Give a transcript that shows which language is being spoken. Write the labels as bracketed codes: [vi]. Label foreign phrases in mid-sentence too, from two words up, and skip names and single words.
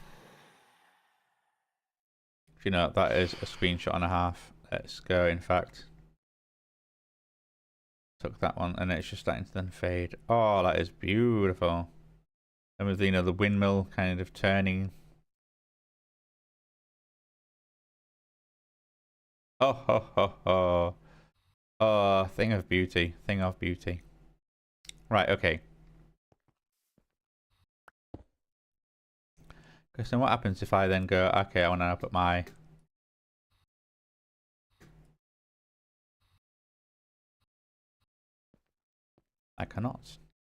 [en] You know, that is a screenshot and a half. Let's go, in fact. Took that one, and it's just starting to then fade. Oh, that is beautiful. And with, you know, the windmill kind of turning. Oh, ho, ho, ho. Oh, thing of beauty. Thing of beauty. Right, okay. Because then what happens if I then go, okay, I want to put my... I cannot.